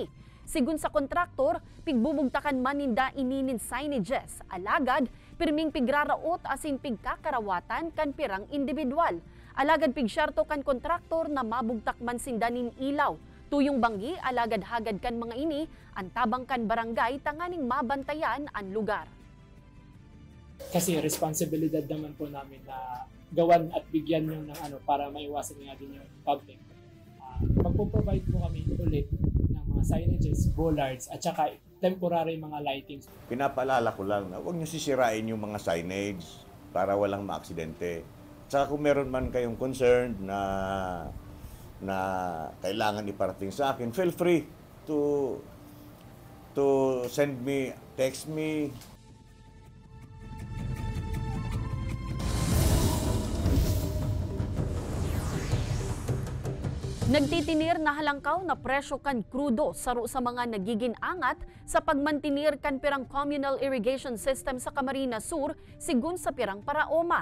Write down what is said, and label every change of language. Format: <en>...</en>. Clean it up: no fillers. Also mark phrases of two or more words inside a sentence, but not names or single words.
<bik>Sigun sa kontraktor, pigbubugtakan man ninda ininin signages, alagad, pirming pigraraot asin pigkakarawatan kan pirang individual. Alagad pigsyarto kan kontraktor na mabugtak man sindanin ilaw. Tuyong banggi, alagad hagad kan mga ini, ang tabang kan barangay tanganing mabantayan ang lugar.</bik> <tl>Kasi responsibilidad naman po namin na gawan at bigyan nyo ng para maiwasan nga din yung public. Magpo-provide po kami ulit ng mga signages, bollards, at saka temporary mga lightings. Pinapaalala ko lang na huwag nyo sisirain yung mga signage para walang maaksidente. Saka kung meron man kayong concern na kailangan iparating sa akin,</tl> <en>feel free to send me, text me.</en> <bik>Nagtitinir na halangkaw na presyo kan krudo saro sa mga nagiging angat sa pagmantinir kan pirang</bik> <en>communal irrigation system</en> <bik>sa Camarines Sur sigun sa pirang paraoma.</bik>